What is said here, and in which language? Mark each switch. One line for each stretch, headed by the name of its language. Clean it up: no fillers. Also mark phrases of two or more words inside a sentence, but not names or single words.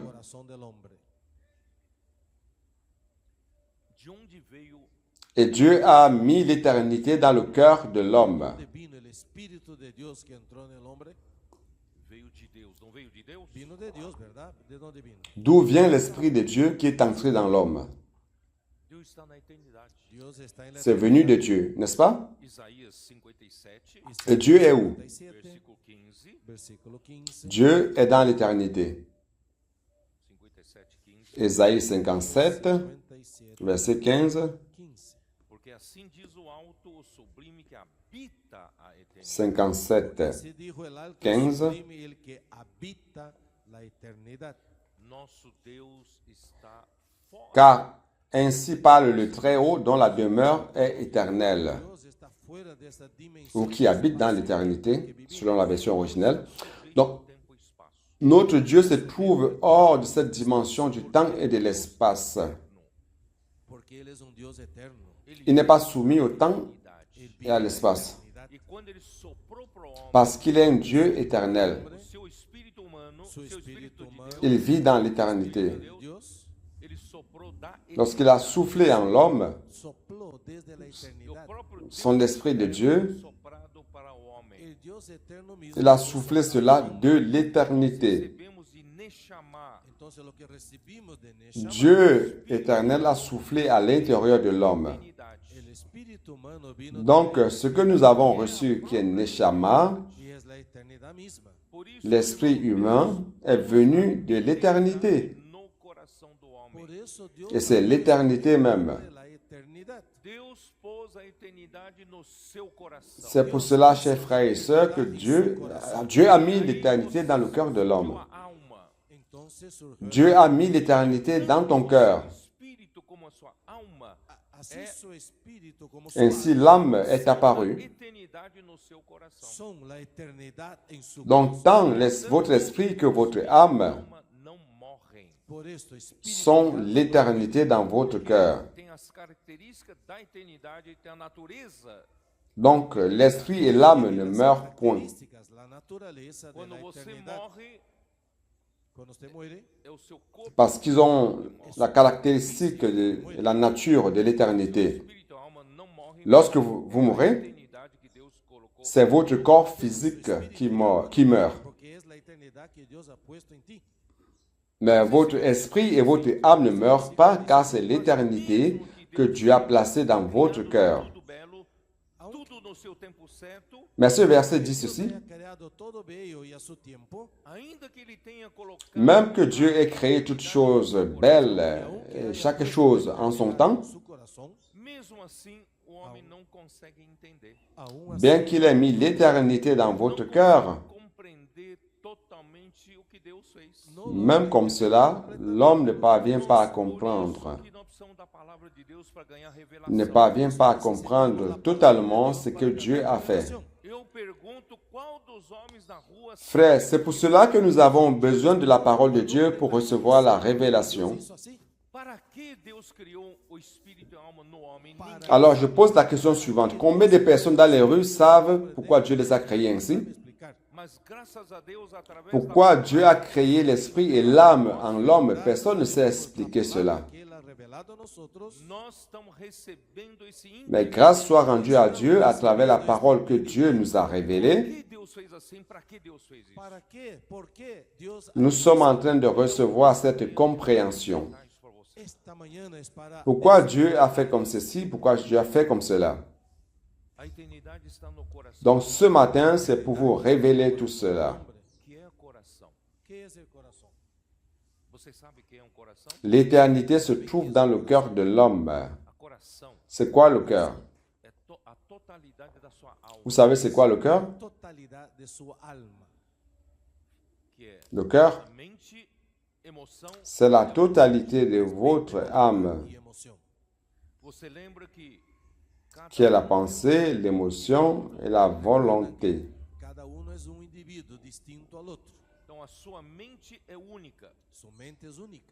Spanish: Corazón del hombre.
Portuguese: de onde veio
French: Et Dieu a mis l'éternité dans le cœur de l'homme.
Spanish: ¿De vino el Espíritu de Dios que entró en el hombre?
Portuguese: veio de Deus, não veio de Deus?
Spanish: Vino de Dios, ¿verdad? ¿De dónde vino?
French: D'où vient l'Esprit de Dieu qui est entré dans l'homme?
Portuguese: Deus está na eternidade.
Spanish: Dios está en la
French: C'est venu de Dieu, n'est-ce pas?
Spanish: Isaías 57,
French: Et Dieu est où? 57,
Spanish: versículo 15, versículo 15.
French: Dieu est dans l'éternité. 57, 15. Ésaïe 57, 57, verset 15, 15.
Portuguese: Porque assim diz o alto, o sublime que habita a eternidade. 57,
Spanish: Así dijo el alto 15. sublime, el que habita la eternidad.
Portuguese: Nosso Deus está fora.
French: car ainsi parle le Très-Haut dont la demeure est éternelle,
Spanish: Dios está fuera de esa dimensión.
French: ou qui habite dans l'éternité, selon la version originelle. Donc,
Portuguese: Tempo e espaço.
French: notre Dieu se trouve hors de cette dimension du temps et de l'espace.
Spanish: Porque Él es un Dios eterno.
French: Il n'est pas soumis au temps
Spanish: Él
French: et à l'espace,
Portuguese: E quando ele soprou para o homem
French: parce qu'il est un Dieu éternel.
Portuguese: o seu espírito humano, Seu seu espírito espírito de humano. Deus,
French: Il vit dans l'éternité.
Spanish: Dios
Portuguese: ele soprou da
French: Lorsqu'il a soufflé en l'homme
Spanish: sopló desde la
Portuguese: E o
Spanish: eternidad.
Portuguese: próprio Deus
French: son esprit de Dieu,
Portuguese: soprado para o homem.
Spanish: El Dios eterno mismo.
French: il a soufflé cela de l'éternité.
Portuguese: Recebemos de Neshama.
Spanish: Entonces lo que recibimos de Neshama,
French: Dieu éternel a soufflé à l'intérieur de l'homme.
Portuguese: Eternidade.
Spanish: el espíritu humano vino
French: Donc, ce que nous avons reçu, qui est Neshama,
Spanish: y es la eternidad misma.
Portuguese: Por isso,
French: l'esprit humain, est venu de l'éternité.
Portuguese: no coração do homem.
Spanish: Por eso Dios
French: Et c'est l'éternité même.
Spanish: la eternidad.
Portuguese: Deus pôs a eternidade no seu coração.
French: C'est pour cela, chers frères et sœurs, que Dieu a mis l'éternité dans le cœur de l'homme.
Portuguese: Tua alma,
Spanish: Entonces surgió
French: Dieu a mis l'éternité dans ton cœur.
Portuguese: espírito como a sua alma,
Spanish: así su espíritu como su
French: Ainsi,
Portuguese: alma
French: l'âme est apparue.
Portuguese: eternidade no seu coração.
Spanish: son la eternidad en su
French: Donc, tant votre esprit que votre âme
Portuguese: Alma não morrem.
Spanish: Por esto, espíritu
French: sont l'éternité dans votre cœur.
Portuguese: Tem as características da eternidade, tem a natureza.
French: Donc, l'esprit et l'âme ne meurent point.
Spanish: características, la naturaleza de
Portuguese: Quando
Spanish: la
Portuguese: você
Spanish: eternidad.
Portuguese: morre,
Spanish: Cuando usted muere,
Portuguese: é o seu corpo,
French: Parce qu'ils ont la caractéristique de la nature de l'éternité.
Portuguese: espírito e a alma não morrem.
French: Lorsque vous
Portuguese: A
French: mourrez,
Portuguese: eternidade que Deus colocou.
French: c'est votre corps physique qui meurt.
Spanish: porque es la eternidad que Dios ha puesto en ti.
French: Mais votre esprit et votre âme ne meurent pas, car c'est l'éternité que Dieu a placée dans votre cœur.
Portuguese: Tudo belo, tudo no seu tempo certo,
French: Mais ce verset dit ceci,
Spanish: Dios ha creado todo bello y a su tiempo,
Portuguese: ainda que ele tenha colocado
French: même que Dieu ait créé toutes choses belles, et chaque chose en son temps,
Spanish: en su corazón,
Portuguese: mesmo assim o homem não consegue entender.
Spanish: aún así
French: bien qu'il ait mis l'éternité dans votre cœur,
Portuguese: Compreender totalmente o que Deus fez.
Spanish: no
French: même comme cela, l'homme ne parvient pas à comprendre,
Portuguese: Que nós precisamos da palavra de Deus para ganhar
French: ne
Portuguese: revelação.
French: parvient pas à comprendre totalement ce que Dieu a fait.
Portuguese: Eu pergunto qual dos homens na rua
French: Frères, c'est pour cela que nous avons besoin de la parole de Dieu pour recevoir la révélation.
Spanish: hizo así.
Portuguese: para que Deus criou o espírito e a alma no homem? Ninguém
French: Alors, je pose la question suivante. Combien de personnes dans les rues savent pourquoi Dieu les a créées ainsi?
Portuguese: Explicar. Mas graças a Deus através
French: Pourquoi Dieu a créé l'esprit et l'âme en l'homme? Personne ne sait expliquer cela.
Spanish: Que Él ha revelado a nosotros,
Portuguese: nós estamos recebendo esse
French: Mais grâce soit rendue à Dieu à travers la parole que Dieu nous a révélée.
Portuguese: que Deus fez assim, para que Deus fez isso?
Spanish: ¿para qué? ¿Por qué Dios
French: Nous sommes en train de recevoir cette compréhension.
Portuguese: Isso para você.
Spanish: esta mañana es para
French: Pourquoi Dieu a fait comme ceci? Pourquoi Dieu a fait comme cela?
Portuguese: A eternidade está no coração.
French: Donc ce matin, c'est pour vous révéler tout cela.
Portuguese: Que é o coração?
Spanish: ¿Qué es el corazón?
Portuguese: Você sabe que é um coração?
French: L'éternité se trouve dans le cœur de l'homme.
Portuguese: A coração
French: C'est quoi le cœur?
Portuguese: é a totalidade da sua alma,
French: Vous savez c'est quoi le cœur?
Spanish: Totalidad de su alma.
Portuguese: que é
French: Le cœur,
Portuguese: a mente, emoção.
French: c'est la totalité de votre âme,
Spanish: Y emoción.
Portuguese: Você lembra que
French: qui est la pensée, l'émotion et la volonté.
Spanish: Cada uno es un individuo distinto al otro.
Portuguese: então a sua mente é única.
Spanish: Su mente es única